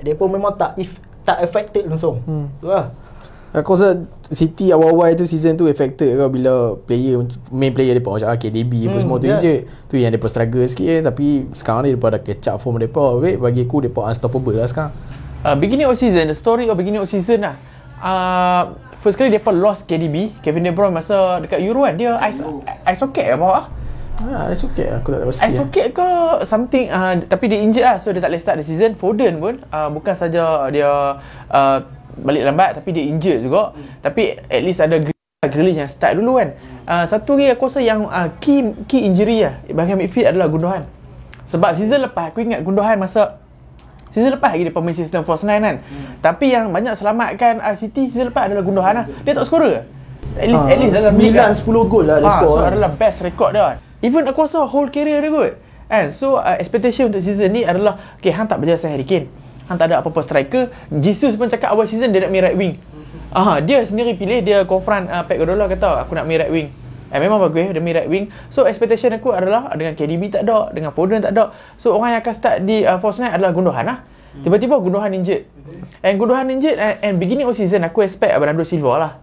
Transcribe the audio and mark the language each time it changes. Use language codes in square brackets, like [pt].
[ms] Depa memang tak affected langsung. Tu lah. Aku rasa City awal-awal tu season tu affected ke bila [en] main player [ms] depa macam KDB apa semua tu injured. Tu yang depa struggle sikit tapi sekarang ni depa dah [en] catch up form [ms] depa. Bagi aku depa unstoppable lah sekarang. [en] Beginning of season, the story of beginning of season lah. [ms] First kali depa lost KDB, Kevin De Bruyne masa dekat Euro kan. Dia ice socket apa? Ice socket aku tak pasti. Ice socket ke something tapi dia injured lah. So dia tak boleh [en] start the season. [ms] Foden pun bukan saja dia balik lambat tapi dia injured juga. Tapi at least ada Grealish yang start dulu kan. Satu lagi aku rasa yang [en] key injury [ms] lah bahagian midfield adalah Gundogan. Sebab season lepas aku ingat Gundogan masa season lepas lagi dia pemain sistem Force 9 kan. Tapi yang banyak selamatkan City season lepas adalah Gundogan lah. Dia tak skor. At least dalam 9-10 gol lah dia skor. So adalah [en] best record [ms] dia. Even aku rasa [en] whole career [ms] dia kot. So expectation untuk season ni adalah okay, hang tak berjaya Harry Kane. Hang tak ada apa-apa striker. Jesus pun cakap awal season dia nak main right wing. Dia sendiri pilih, dia confront Pep Guardiola kata aku nak main right wing. Memang bagus dia main right wing. So expectation aku adalah dengan KDB tak ada, dengan Foden tak ada. So orang yang akan start di Force 9 adalah Gundogan lah. Tiba-tiba Gundogan injured. [en] Gundogan injured and beginning of season aku expect Bernardo Silva lah.